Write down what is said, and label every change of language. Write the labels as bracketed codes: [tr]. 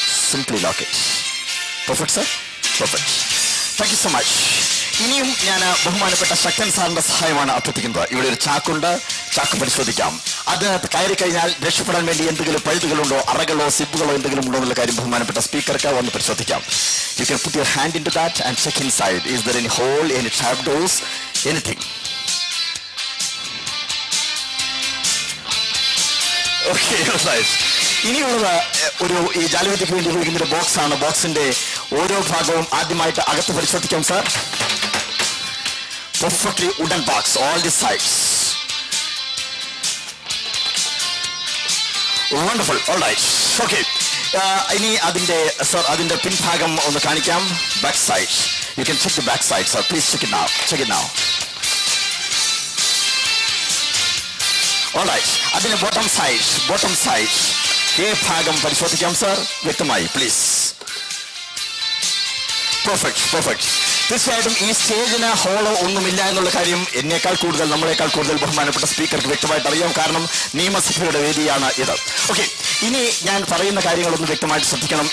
[en] Simply lock it. Perfect sir, perfect. Thank you so much. [ml] ഇനിയും ഞാൻ ബഹുമാനപ്പെട്ട ശക്തൻ സാറിന്റെ സഹായമാണ് അഭ്യർത്ഥിക്കുന്നത്. ഇവിടെ ഒരു ചാക്കുണ്ട്, ചാക്ക് പരിശോധിക്കാം. അതിനകത്ത് കയറി കഴിഞ്ഞാൽ രക്ഷപ്പെടാൻ വേണ്ടി എന്തെങ്കിലും പഴുതുകളുണ്ടോ, അറകളോ സിബുകളോ എന്തെങ്കിലും ഉണ്ടോ എന്നുള്ള കാര്യം ബഹുമാനപ്പെട്ട സ്പീക്കർക്ക് വന്ന് പരിശോധിക്കാം. [en] You can put your hand into that and check inside. Is there any hole, any trapdoors, anything? Okay, right. [ml] ഇനിയുള്ളത് ഈ ജാലവിദ്യക്ക് വേണ്ടി ഉപയോഗിക്കുന്ന ഒരു ബോക്സ് ആണ്. ബോക്സിന്റെ ഓരോ ഭാഗവും ആദ്യമായിട്ട് അകത്ത് പരിശോധിക്കാം sir. [en] Perfectly wooden box, all the sides. Wonderful. All right. Okay. [ml] ഇനി അതിന്റെ പിൻഭാഗം ഒന്ന് കാണിക്കാം. Back [en] Side. You can check the back side, sir. Please check it now. Check it now. All right. [ml] അതിന്റെ [en] bottom side. [ml] ഈ ഭാഗം പരിശോധിക്കാം sir വ്യക്തമായി പ്ലീസ്. പെർഫെക്റ്റ്. തീർച്ചയായിട്ടും ഈ സ്റ്റേജിന് ഹോളോ ഒന്നുമില്ല എന്നുള്ള കാര്യം നമ്മളെക്കാൾ കൂടുതൽ ബഹുമാനപ്പെട്ട സ്പീക്കർക്ക് വ്യക്തമായിട്ട് അറിയാം. കാരണം നിയമസഭയുടെ വേദിയാണ് ഇത്. ഓക്കെ, ഇനി ഞാൻ പറയുന്ന കാര്യങ്ങളൊന്ന് വ്യക്തമായിട്ട് ശ്രദ്ധിക്കണം.